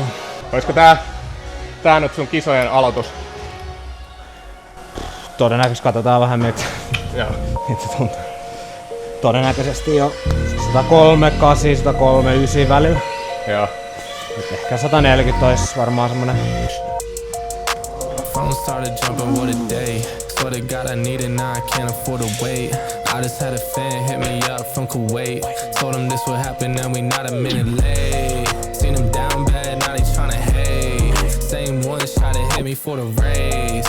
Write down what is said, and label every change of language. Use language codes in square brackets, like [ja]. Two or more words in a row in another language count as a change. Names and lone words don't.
[fi] Olisiko tää nyt sun kisojen aloitus? Todennäköisesti katsotaan vähän miltä se tuntuu. Todennäköisesti jo 138, 139 välillä. Joo. Et ehkä 140 olisi varmaan semmonen. [en] Phone started jumping, what a day. Swear to God I need it, now I can't afford to wait. I just had a fan hit me up from Kuwait. Told him this would happen, now we not a minute late. Seen him down bad, now they tryna hate. Same one shot to hit me for the raise.